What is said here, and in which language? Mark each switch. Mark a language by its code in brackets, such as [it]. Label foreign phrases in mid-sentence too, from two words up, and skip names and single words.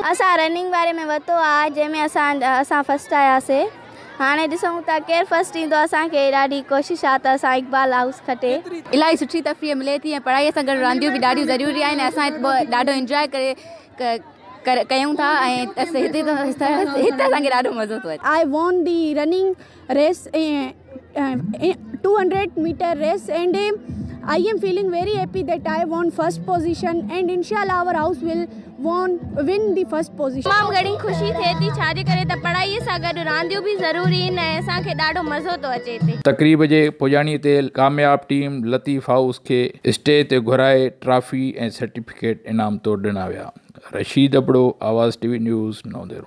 [sd] असां रनिंग वारे में वरितो आहे, जंहिंमें असां फस्ट आयासीं। हाणे ॾिसूं था केरु फस्ट ईंदो। असांखे ॾाढी कोशिशि आहे त असां इकबाल हाउस खटे। इलाही सुठी तफ़रीह मिले थी ऐं पढ़ाईअ सां गॾु रांदियूं बि ॾाढियूं ज़रूरी आहिनि। असां ॾाढो इंजॉय कयूं था ऐं हिते असांखे ॾाढो मज़ो थो अचे। [en] I won the running race, 200 meter race, and I am feeling very happy that I won first position, and inshallah our house will win the first position. [sd] तमामु घणी ख़ुशी थिए थी, छाजे करे त पढ़ाईअ सां गॾु रांदियूं बि ज़रूरी आहिनि ऐं असांखे ॾाढो मज़ो थो अचे हिते। तक़रीब जे पुॼाणीअ ते कामयाब टीम लतीफ़ हाउस खे स्टेज ते घुराए ट्रॉफी ऐं सर्टिफिकेट इनाम तौरु ॾिना विया। रशीद अबड़ो, आवाज़ टीवी न्यूज़, नवदरो।